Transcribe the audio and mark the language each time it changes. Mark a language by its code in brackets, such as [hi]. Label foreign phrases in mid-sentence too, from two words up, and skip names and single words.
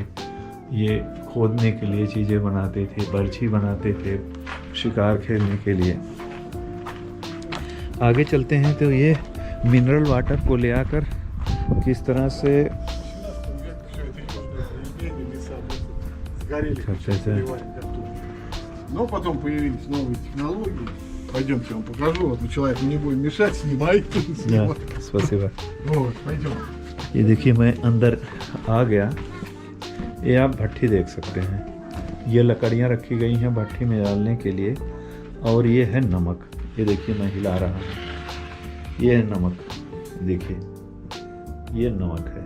[hi] ये खोदने के लिए चीज़ें बनाते थे, बर्छी बनाते थे शिकार खेलने के लिए। आगे चलते हैं तो ये [en] mineral water [hi] को ले आकर किस तरह से करते थे। [ru] Но потом появились новые технологии. Пойдемте, я вам покажу. Вот мы человеку не будем мешать, снимай. спасибо। Вот, пойдем. [hi] ये देखिए मैं अंदर आ गया। ये आप भट्ठी देख सकते हैं। ये लकड़ियाँ रखी गई हैं भट्ठी में डालने के लिए। और ये है नमक। ये देखिए मैं हिला रहा हूँ। ये है नमक, देखिए ये नमक है।